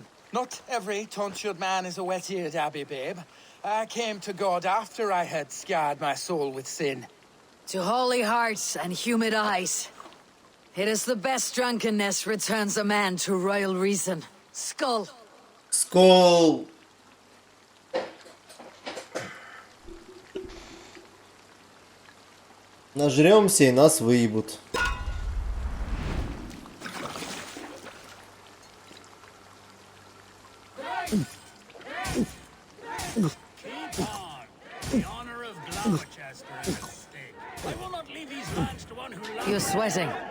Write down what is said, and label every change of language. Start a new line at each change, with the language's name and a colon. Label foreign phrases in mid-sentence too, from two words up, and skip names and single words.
English: Not every tonsured man is a wet-eared abbey, babe. I came to God after I had scarred my soul with sin. To holy hearts and humid eyes. It is the best drunkenness returns a man to royal reason. Skull.
Russian: Скол. Нажремся и нас выебут.
English: Keep on. The honor of Gloucester is at stake. I will not leave these lands to one who loves. You're sweating.